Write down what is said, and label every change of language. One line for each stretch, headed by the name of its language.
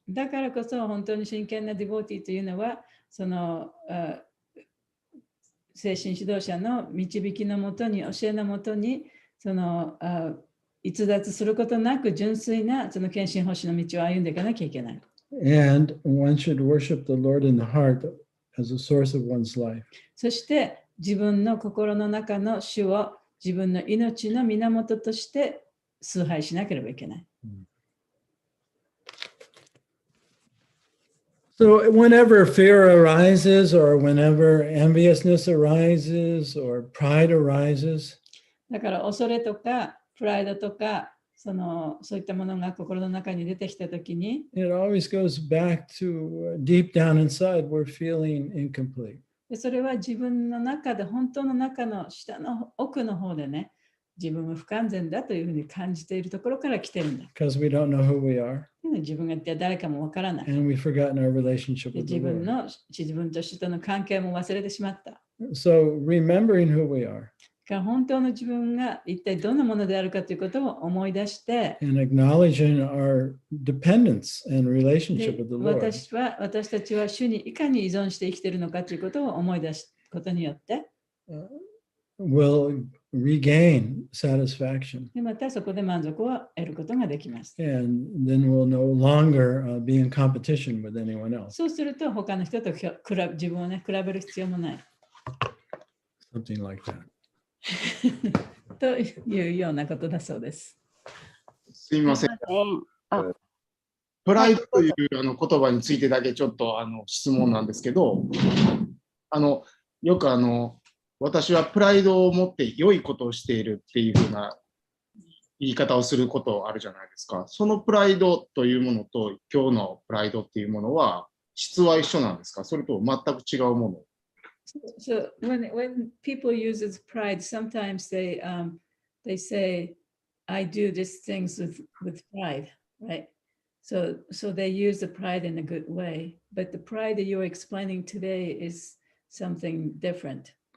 Japanese: だからこそ本当に真剣なディボーティーというのは、その精神指導者の導きのもとに、教えのもとに、その逸脱することなく純粋なその献身奉仕の道を歩んでいかなきゃいけない。
English: And one should worship the Lord in the heart as a source of one's life.
Japanese: そして自分の心の中の主を自分の命の源として崇拝しなければいけない。
English: So whenever fear arises or whenever enviousness arises or pride arises,
Japanese: だから恐れとかプライドとかそういったものが心の中に出てきたときに、
English: it always goes back to deep down inside we're feeling incomplete.
Japanese: でそれは自分の中で、本当の中の下の奥の方でね、自分は不完全だというふうに感じているところから来てるんだ。
English: Because we don't know who we are
Japanese: 自分が一体誰かもわからない。
English: and we've forgotten our relationship
Japanese: で
English: with the
Japanese: 自分の自分と主との関係も忘れてしまった。
English: So remembering who we are
Japanese: から本当の自分が一体どんなものであるかということを思い出して、
English: and acknowledging our dependence and
Japanese: で
English: relationship with the Lord
Japanese: 私たちは主にいかに依存して生きているのかということを思い出すことによって、
English: will regain satisfaction.
Japanese: でまたそこで満足を得ることができます。
English: And then we'll no longer be in competition with anyone else.
Japanese: そうすると他の人と自分をね、比べる必要もない。
English: Something like that.
Japanese: というようなことだそうです。すみません。プライドという言葉についてだけちょっと質問なんですけど、よく私はプライドを持って良いことをしているっていうふうな言い方をすることあるじゃないですか。そのプライドというものと今日のプライドっていうものは質は一緒なんですか？それとも全く違うもの？
English: So when people use pride, sometimes they say, I do these things with pride, right? So they use the pride in a good way, but the pride that you're explaining today is something different.